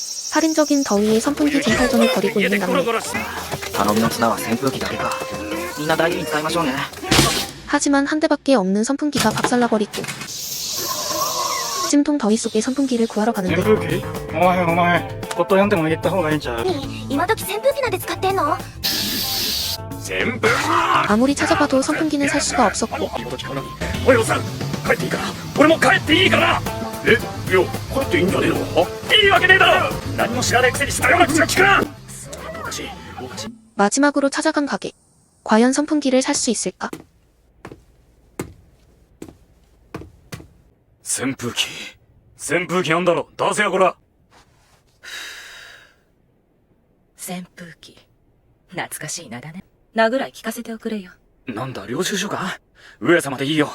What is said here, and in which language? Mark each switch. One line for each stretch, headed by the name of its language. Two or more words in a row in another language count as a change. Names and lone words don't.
Korean: 살인적인 더위에 선풍기 쟁탈전을 벌이고 있는 남매.
Japanese: 頼みの綱は扇風機だけか。みんな大事に使いましょうね。
Korean: 하지만 한 대밖에 없는 선풍기가 박살나버리고 찜통 더위 속에 선풍기를 구하러
Japanese: 扇
Korean: 가는데
Japanese: 風機お前夫呼んでも言った方がいいんちゃう。今時扇風機なんて使ってんの？扇風機
Korean: 아무리 찾아봐도 선풍기는 살 수가 없었고
Japanese: いいこと聞かない。おいおっさん帰っていいから俺も帰っていいからな。えいや帰っていいんじゃねえの。いいわけねえだろ。何も知らないくせにしたような口が聞くな。おかしいおかしい。
Korean: 마지막으로 찾아간 가게. 과연 선풍기를 살 수 있을까?
Japanese: 扇風機なんだろ出せやこら。扇風機懐かしい名だね。名ぐらい聞かせておくれよ。なんだ領収書か。上様でいいよ。